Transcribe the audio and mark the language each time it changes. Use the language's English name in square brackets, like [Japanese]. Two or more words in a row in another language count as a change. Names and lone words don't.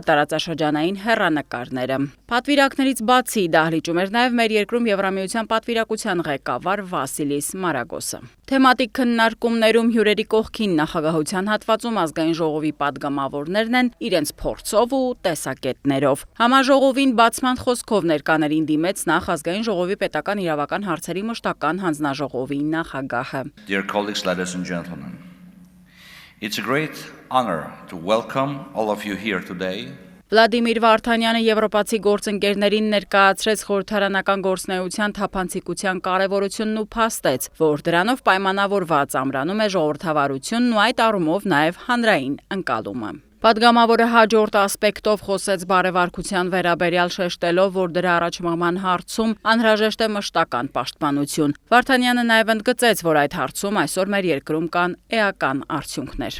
[Armenian] տարածաշրջանային հեռանկարները։ Պատվիրակներից բացի դահլիճում էր նաեւ մեր երկրում Եվրամիության պատվիրակության ղեկավար Վասիլիս Մարագոսը։ Թեմատիկ քննարկումներում հյուրերի կողքին նախագահության հատվածում ազգային ժողովի падգամավորներն են իրենց փորձով ու տեսակետներով։ Համաժողովին բացման խոսքով ներկաներին դիմեց նախ ազգային ժողովի պետական իրավական հարցերի մշտական հանձնաժողովի նախագահը։ [English] Dear colleagues, ladies and gentlemen, it's a great honor to welcome all of you here today. [Armenian] Վլադիմիր Վարդանյանը եվրոպացի գործընկերներին ներկայացրեց խորհրդարանական գործունեության թափանցիկության կարևորությունն ու փաստեց, որ դրանով պայմանավորված ամրանում է ժողովրդավարությունն ու այդ առումով նաև հանրային ընկալումը։ Պատգամավորը հաջորդ ասպեկտով խոսեց բարեվարկության վերաբերյալ, շեշտելով, որ դրա առաջմղման հարցում անհրաժեշտ է մշտական պաշտպանություն։ Վարդանյանը նաև ընդգծեց, որ այդ հարցում այսօր մեր երկրում կան էական արդյունքներ։